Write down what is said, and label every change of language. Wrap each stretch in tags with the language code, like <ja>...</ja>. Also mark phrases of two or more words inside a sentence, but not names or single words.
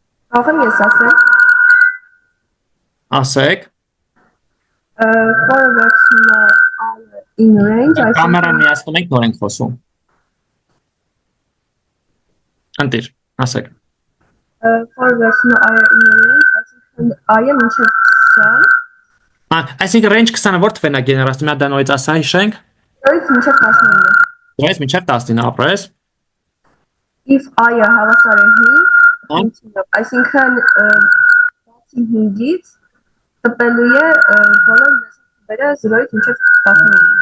<hy>Կարող եմ ես ասել։ Ասեք։ Որը վերցնում է I-ը</hy> <en>in range,</en> <hy>Կամերան միացնում ենք, նոր ենք խոսում։ Ընտիր, ասեք։ որը վերցնում է I-ը</hy> <en>in range,</en> <hy>այսինքն I-ը մինչև 20, Այսինքն range 20-ը որ թվերն է գեներացնում, մի հատ դա նորից ասա, հիշենք։ 0-ից մինչև 19։ Դրանից մինչև 19 ապրես։ If I-ը հավասար է 5, այսինքն բացի 5-ից տպելու է բոլոր թվերը 0-ից մինչև 19։</hy>